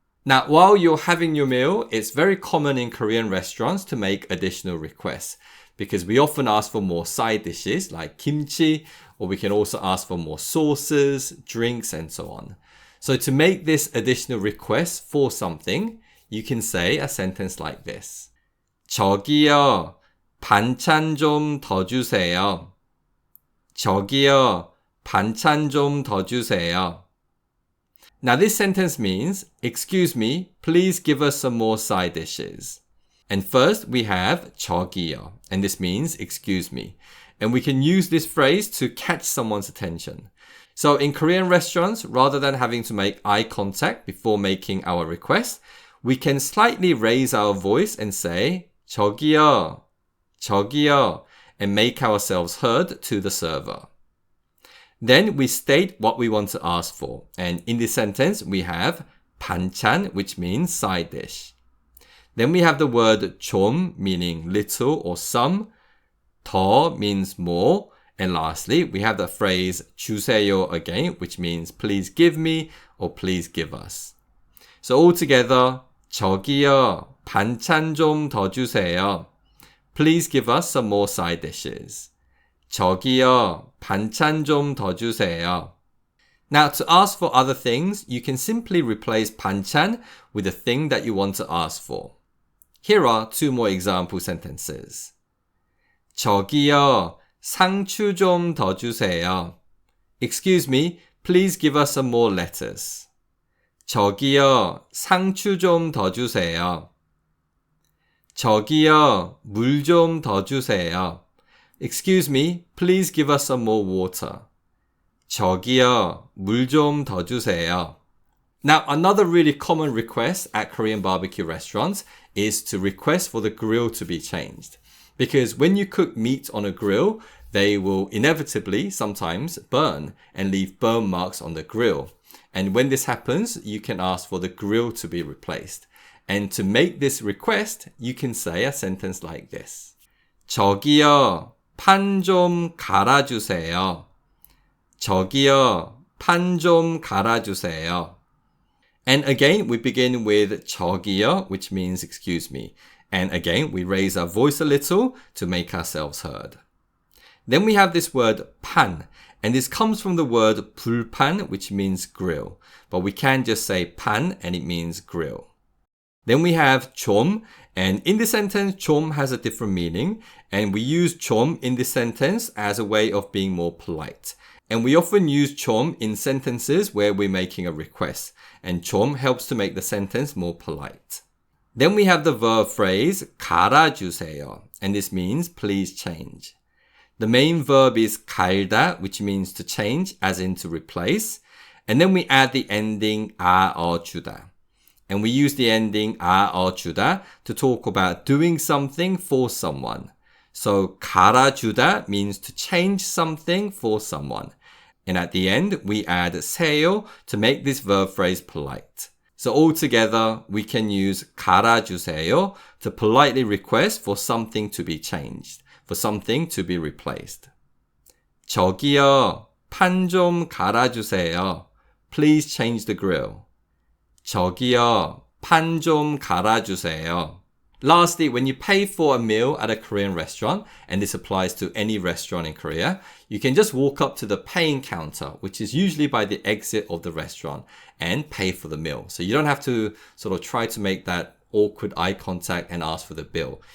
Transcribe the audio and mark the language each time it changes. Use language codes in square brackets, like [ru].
[en] Now, while you're having your meal, it's very common in Korean restaurants to make additional requests because we often ask for more side dishes like kimchi, or we can also ask for more sauces, drinks, and so on. So to make this additional request for something, you can say a sentence like this. [ko] 저기요, 반찬 좀 더 주세요. 저기요, 반찬 좀 더 주세요. [en] Now this sentence means, excuse me, please give us some more side dishes. And first we have 저기요, and this means excuse me. And we can use this phrase to catch someone's attention. So in Korean restaurants, rather than having to make eye contact before making our request, we can slightly raise our voice and say 저기요, 저기요, and make ourselves heard to the server. Then we state what we want to ask for. And in this sentence, we have 반찬, which means side dish. Then we have the word 좀, meaning little or some. 더 means more. And lastly, we have the phrase 주세요 again, which means please give me or please give us. So altogether, [ko] 저기요, 반찬 좀 더 주세요. [en] Please give us some more side dishes. [ko] 저기요, 반찬 좀 더 주세요. [en] Now, to ask for other things, you can simply replace 반찬 with the thing that you want to ask for. Here are 2 more example sentences. [ko] 저기요, 상추 좀 더 주세요. [en] Excuse me, please give us some more lettuce. [ko] 저기요, 상추 좀 더 주세요. 저기요, 물 좀 더 주세요. [en] Excuse me, please give us some more water. [ko] 저기요, 물 좀 더 주세요. [en] Now, another really common request at Korean barbecue restaurants is to request for the grill to be changed. Because when you cook meat on a grill, they will inevitably sometimes burn and leave burn marks on the grill. And when this happens, you can ask for the grill to be replaced. And to make this request, you can say a sentence like this. [ko] 저기요, 판 좀 갈아주세요. 저기요, 판 좀 갈아주세요. [en] And again, we begin with 저기요, which means excuse me. And again, we raise our voice a little to make ourselves heard. Then we have this word 판, and this comes from the word 불판, which means grill. But we can just say 판, and it means grill. Then we have 좀, and in this sentence, 좀 has a different meaning, and we use 좀 in this sentence as a way of being more polite. And we often use 좀 in sentences where we're making a request, and 좀 helps to make the sentence more polite. Then we have the verb phrase 갈아주세요, and this means please change. The main verb is 갈다, which means to change, as in to replace. And then we add the ending 주다. And we use the ending 주다 to talk about doing something for someone. So 갈아주다 means to change something for someone. And at the end, we add 세요 to make this verb phrase polite. So altogether, we can use 갈아주세요 to politely request for something to be changed, for something to be replaced. [ko] 저기요, 판 좀 갈아주세요. [en] Please change the grill. [ko] 저기요, 판 좀 갈아주세요. [en] Lastly, when you pay for a meal at a Korean restaurant, and this applies to any restaurant in Korea, you can just walk up to the paying counter, which is usually by the exit of the restaurant, and pay for the meal. So you don't have to sort of try to make that awkward eye contact and ask for the bill.